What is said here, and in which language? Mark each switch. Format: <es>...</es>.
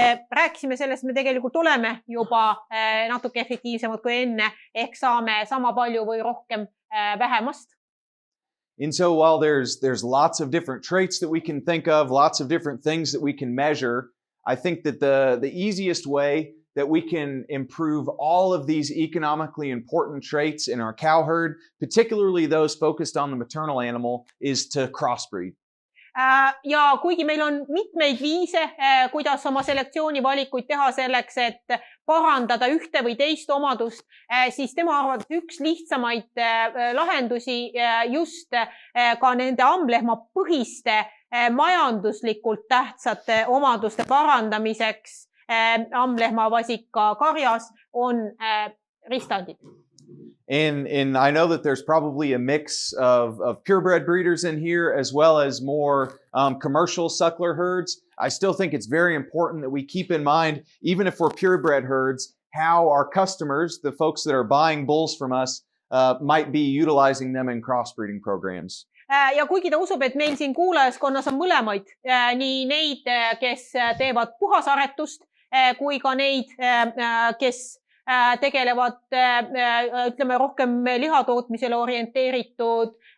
<et>Rääkisime sellest, me tegelikult oleme juba natuke efektiivsemad kui enne, ehk saame sama palju või rohkem vähemast.</et> <en>And so while there's lots of different traits that we can think of, lots of different things that we can measure, I think that the easiest way that we can improve all of these economically important traits in our cow herd, particularly those focused on the maternal animal, is to crossbreed.</en> <et>Ja kuigi meil on mitmeid viise, kuidas oma selektsioonivalikuid teha selleks, et parandada ühte või teist omadust, siis tema arvates üks lihtsamaid lahendusi just ka nende ammlehma põhiste majanduslikult tähtsate omaduste parandamiseks ammlehma vasika karjas on ristandid.</et> <en>And I know that there's probably a mix of purebred breeders in here as well as more commercial suckler herds. I still think it's very important that we keep in mind, even if we're purebred herds, how our customers, the folks that are buying bulls from us, might be utilizing them in crossbreeding programs.</en> <et>Ja kuigi ta usub, et meil siin kuulajaskonnas on mõlemaid, nii neid, kes teevad puhasaretust, kui ka neid, kes tegelevad, ütleme, rohkem lihatootmisele orienteeritud</et>